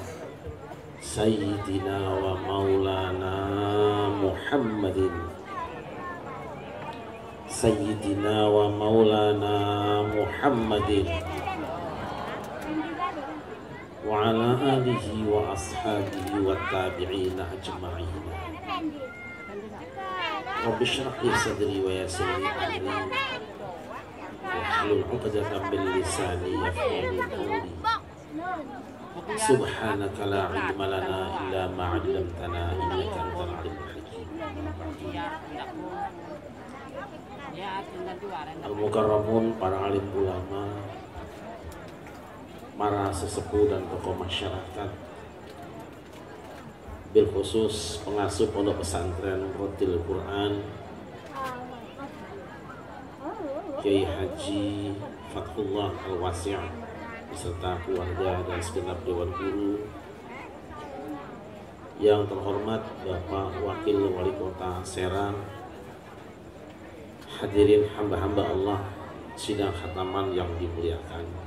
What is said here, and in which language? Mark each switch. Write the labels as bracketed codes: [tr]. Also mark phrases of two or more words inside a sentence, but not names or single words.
[ar] سيدنا ومولانا محمد سيدنا ومولانا محمد وعلى آله وأصحابه والتابعين أجمعين رب اشرح لي صدري ويسر لي أمري واحلل عقدة من لساني يفقهوا قولي سبحانك لا علم لنا إلا ما علمتنا إنك أنت العليم الحكيم Al-Mukarramun, [id] para alim ulama, para sesepuh dan tokoh masyarakat, [ar] bil khusus [id] pengasuh pondok pesantren Rotil Quran Kiai Haji Fathullah Al-Wasi' beserta keluarga dan segenap dewan guru, yang terhormat Bapak Wakil Wali Kota Serang, hadirin hamba-hamba Allah sidang khataman yang dimuliakan.